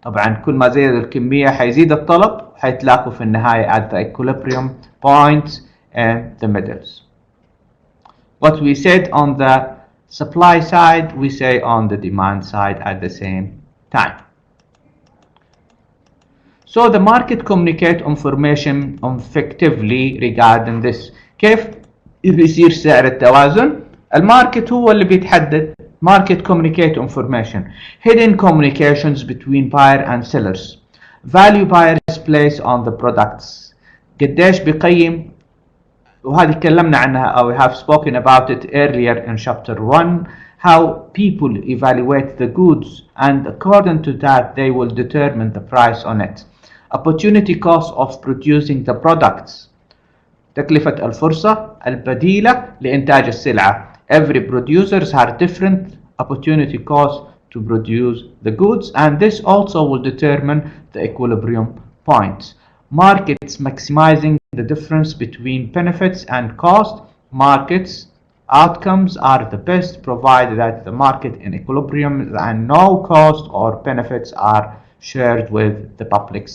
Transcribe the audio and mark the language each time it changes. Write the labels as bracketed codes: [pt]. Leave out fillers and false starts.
[ar] طبعا كل ما زيد الكمية هيزيد الطلب. هيتلاقوا في النهاية [en] at the equilibrium point and the middles. What we said on the supply side, we say on the demand side at the same time. So the market communicate information effectively regarding this. [ar] كيف بيصير سعر التوازن؟ الماركت هو اللي بيتحدد. [en] Market communicate information. Hidden communications between buyer and sellers. Value buyers place on the products. [ar] قديش بيقيم، وهذه تكلمنا عنها أو [en] we have spoken about it earlier in chapter 1, how people evaluate the goods and according to that they will determine the price on it. Opportunity cost of producing the products. [ar] تكلفة الفرصة البديلة لإنتاج السلعة. [en] Every producers have different opportunity cost to produce the goods, and this also will determine the equilibrium point. Markets maximizing the difference between benefits and cost. Markets outcomes are the best provided that the market in equilibrium and no cost or benefits are shared with the public.